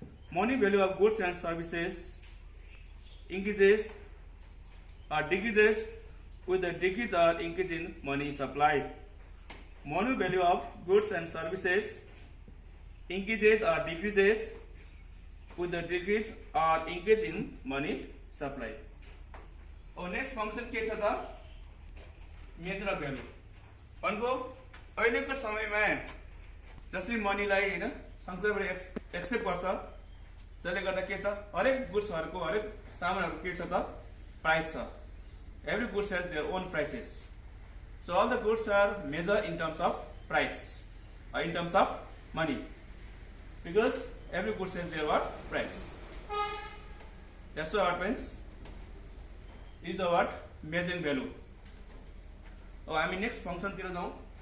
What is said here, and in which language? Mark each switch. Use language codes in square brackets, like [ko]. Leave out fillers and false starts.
[en] Money value of goods and services increases or decreases with the decrease or increase in money supply. Money value of goods and services increases or decreases with the decrease or increase in money supply. [ne] और next function के छ त measure of value भनेको अहिलेको समयमा जसरी मनीलाई हैन संसारभरि एक्सेप्ट गर्छ, जसले गर्दा के छ हरेक गुड्सहरुको हरेक सामानहरुको के छ त प्राइस छ। [en] Every goods has their own prices. So all the goods are measured in terms of price or in terms of money, because every goods has their what price. That's what it means. Is the what measuring value. Oh, I mean next function [ne] तिर जाऊँ।